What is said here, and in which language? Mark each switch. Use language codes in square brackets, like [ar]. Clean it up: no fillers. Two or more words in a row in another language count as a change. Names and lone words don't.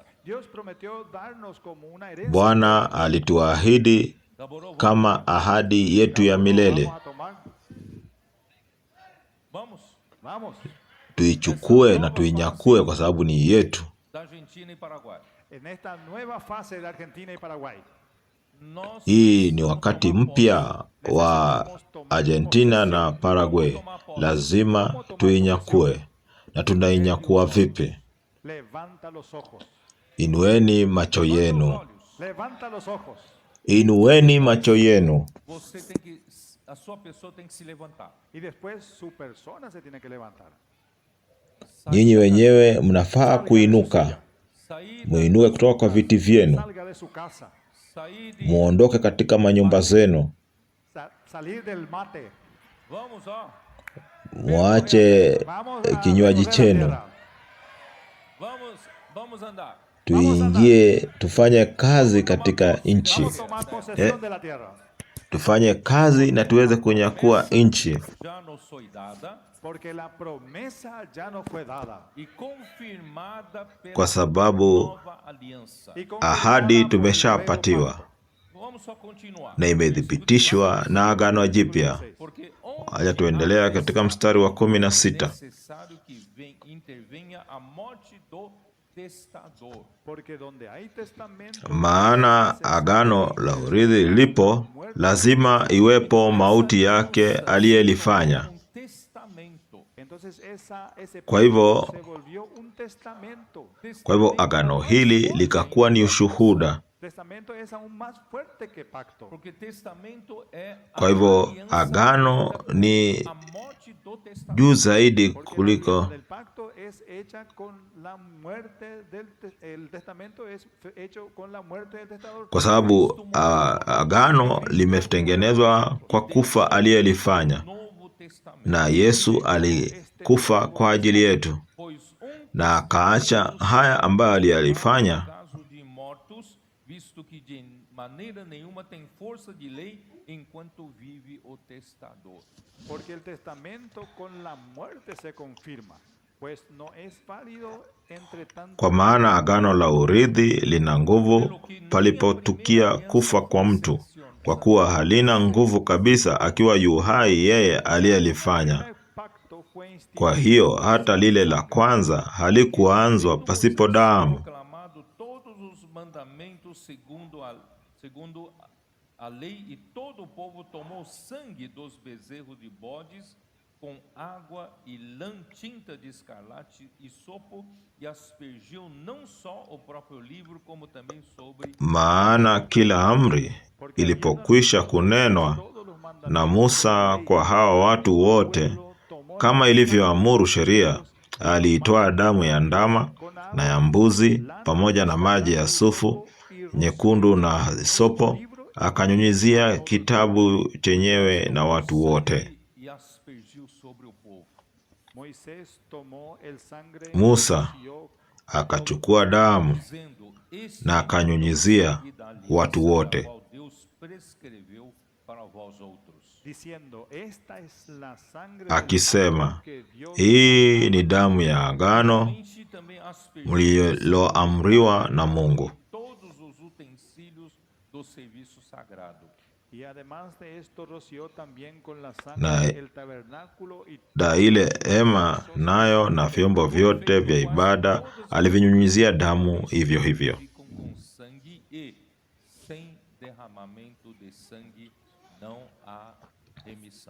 [es] Dios prometió darnos como una herencia. [sw] Bwana alituahidi [pt] Elaborou, [sw] kama ahadi yetu ya milele. [es] Vamos a tomar. vamos. Vamos. [sw] tuichukue na tuinyakue kwa sababu ni yetu. [pt] da Argentina e Paraguai. [es] En esta nueva fase de Argentina y Paraguay, [pt] Nós [sw] Hii ni [pt] precisamos [sw] wakati [pt] tomar [sw] mpya wa Argentina na Paraguay. Lazima tuinyakue. Na tunainyakua vipi? [es] levanta los ojos. [sw] Inueni macho [pt] posse. [sw] yenu. [pt] Olhos. [es] Levanta los ojos. [sw] Inueni macho yenu. [pt] Você tem que, a sua pessoa tem que se levantar. [es] Y después su persona se tiene que levantar. [sw] Nyinyi wenyewe mnafaa kuinuka. [pt] Sair, [sw] Muinuke kutoka kwa viti vyenu. [es] Salga de su casa. [pt] sair de... [sw] Muondoke katika manyumba zenu. [es] Salir del mate. [pt] Vamos, ó. [sw] Muache [es] Vamos a [sw] kinywaji [es] recorrer la [sw] chenu. [es] tierra. [pt] Vamos andar. [sw] Tuingie tufanye kazi katika nchi. [es] Vamos a tomar posesión de la tierra. [sw] Tufanye kazi na tuweze kunyakua nchi. [pt] Já nos foi dada [es] Porque la promesa ya no fue dada. [pt] e confirmada pela [sw] Kwa sababu [pt] nova aliança. [es] Y [sw] ahadi [es] confirmada por el [sw] tumeshapatiwa [es] nuevo pacto. [pt] Vamos só continuar. [sw] na imethibitishwa na agano jipya. [pt] Porque [sw] Haya, tuendelea katika mstari wa 16. [pt] necessário que intervenha a morte do testador. [es] Porque donde hay testamento, [sw] Maana agano la urithi lipo, lazima iwepo mauti yake aliyelifanya. [pt] Um testamento. [es] entonces ese [sw] Kwa hivyo- [es] pacto se volvió un testamento. [sw] Kwa hivyo agano hili likakuwa ni ushuhuda. [es] Testamento es aún más fuerte que pacto. [pt] Porque testamento é a [sw] Kwa hivyo [pt] aliança [sw] agano ni [pt] a morte do testador. [sw] juu zaidi [es] Porque la [sw] kuliko, [es] alianza del pacto es hecha con la muerte el testamento es hecho con la muerte del testador. [sw] kwa sababu agano limetengenezwa kwa kufa aliyelifanya, [pt] Novo Testamento. [sw] na Yesu alikufa kwa ajili yetu [pt] Pois [sw] na akaacha haya ambayo aliyalifanya. [pt] caso de mortos, visto que de maneira nenhuma tem força de lei enquanto vive o testador. [es] Porque el testamento con la muerte se confirma, pues no es válido entre tanto. [sw] Kwa maana agano la urithi lina nguvu palipotukia kufa kwa mtu, kwa kuwa halina nguvu kabisa akiwa yu hai yeye aliyelifanya. [es] El pacto fue instituido [sw] Kwa hiyo hata lile la kwanza halikuanzwa pasipo damu. [pt] Proclamado todos os mandamentos segundo a lei, e todo o povo tomou sangue dos bezerros de bodes com água e lã, tinta de escarlate e sopo, e aspergiu não só o próprio livro, como também sobre [sw] Maana kila amri ilipokwisha kunenwa [es] todos los mandamientos [sw] na Musa kwa hawa watu wote, kama ilivyoamuru sheria, aliitoa damu ya ndama na ya mbuzi pamoja na maji ya sufu nyekundu na hisopo, akanyunyizia kitabu chenyewe na watu wote. [pt] e aspergiu sobre o povo. [es] Moisés tomó el sangre [sw] Musa [es] y roció [sw] akachukua damu [pt] Dizendo, este [sw] na akanyunyizia [pt] sangue da aliança [sw] watu wote, [pt] a qual Deus prescreveu para vós outros. [es] diciendo, esta es la sangre [sw] akisema, [es] que Dios [sw] hii ni damu ya agano [pt] Enche também aspergiu [sw] mliloamriwa na Mungu. [pt] todos os utensílios do serviço sagrado. [es] y además de esto roció también con la [sw] Na- [es] sangre el tabernáculo y [sw] Da ile hema nayo na vyombo vyote vya ibada alivinyunyizia damu hivyo hivyo. [pt] Ficam com sangue e, sem derramamento de sangue, não há remissão.